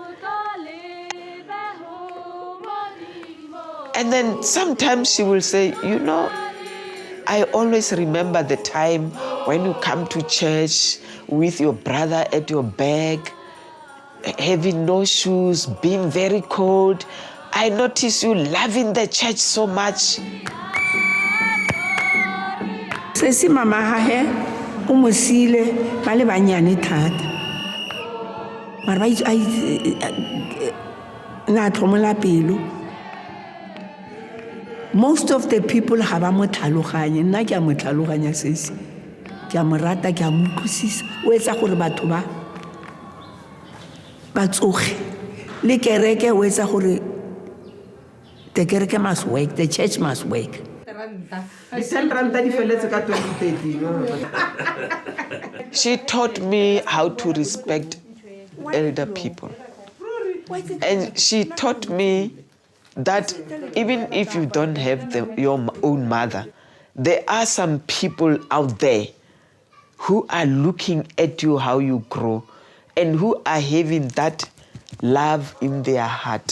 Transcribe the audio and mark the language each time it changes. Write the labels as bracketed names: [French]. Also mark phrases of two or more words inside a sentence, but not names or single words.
[English] And then sometimes she will say, you know, I always remember the time when you come to church with your brother at your back, having no shoes, being very cold. I notice you loving the church so much. [Southern Sotho] Sesi mama hahe o mosile ba le banyane thata. Mara ba na tlhomola pelo. [English] Most of the people [Southern Sotho] ha ba mo tlhaloganye, nna ke a mo tlhaloganya sesi. Ke a mo rata, ke a mo utlwisisa. O etsa gore batho ba tsoge. Le kereke o etsa gore [English] the kereke must work, [Southern Sotho] the church must work. [English] She taught me how to respect elder people. And she taught me that even if you don't have your own mother, there are some people out there who are looking at you, how you grow, and who are having that love in their heart.